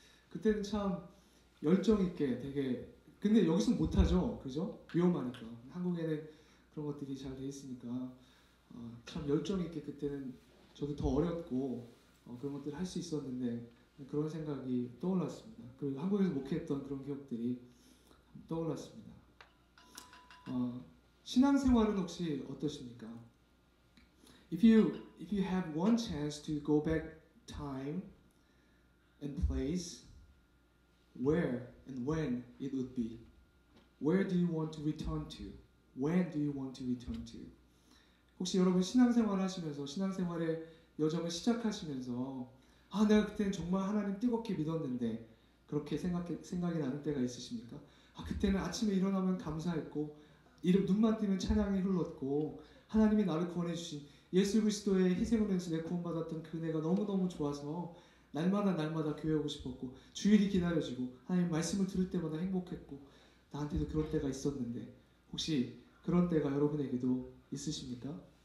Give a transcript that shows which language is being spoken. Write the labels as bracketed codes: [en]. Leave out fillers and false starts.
[ko] 그때는 참 열정 있게 되게 근데 여기서 못하죠, 그죠? 위험하니까. 한국에는 그런 것들이 잘 돼 있으니까 참 열정 있게 그때는 저도 더 어렸고 그런 것들을 할 수 있었는데 그런 생각이 떠올랐습니다. 그리고 한국에서 목회했던 그런 기억들이 떠올랐습니다. 신앙생활은 혹시 어떠십니까? [en] If you have one chance to go back time and place, where and when it would be. Where do you want to return to? When do you want to return to? [ko] 혹시 여러분 신앙생활 하시면서 신앙생활의 여정을 시작하시면서 내가 그때는 정말 하나님 뜨겁게 믿었는데 그렇게 생각이 나는 때가 있으십니까? 그때는 아침에 일어나면 감사했고 눈만 뜨면 찬양이 흘렀고 하나님이 나를 구원해 주신 예수 그리스도의 희생을 통해서 내가 구원받았던 그 은혜가 너무너무 좋아서 날마다 교회 오고 싶었고 주일이 기다려지고 하나님 말씀을 들을 때마다 행복했고 나한테도 그런 때가 있었는데 혹시 그런 때가 여러분에게도 있으십니까?